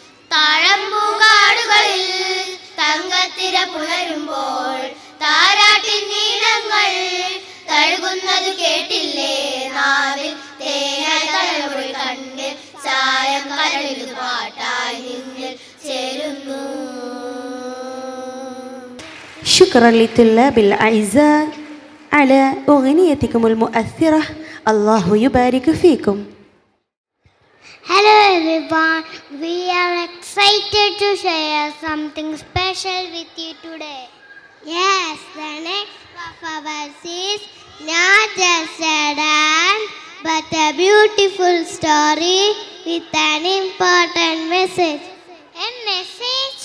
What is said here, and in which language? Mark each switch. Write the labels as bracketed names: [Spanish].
[Malayalam] താഴമ്പൂകാടുകളിൽ തങ്കത്തിര പുണരുമ്പോൾ താരാട്ടിൻ നീളങ്ങൾ തഴുകുന്നത് കേട്ടില്ലേ നാവിൽ തേനായി തളരുമൊഴി കണ്ണിൽ ചായം കരളിൽ പാട്ടായി നിന്നിൽ ചേരുന്നു. [Arabic] شكرا للطلاب الأعزاء على أغنيتكم المؤثرة. الله يبارك فيكم. [English] Hello everyone, we are excited to share something special with you today. Yes, the next performance is not just a dance but a beautiful story with an important message. A message?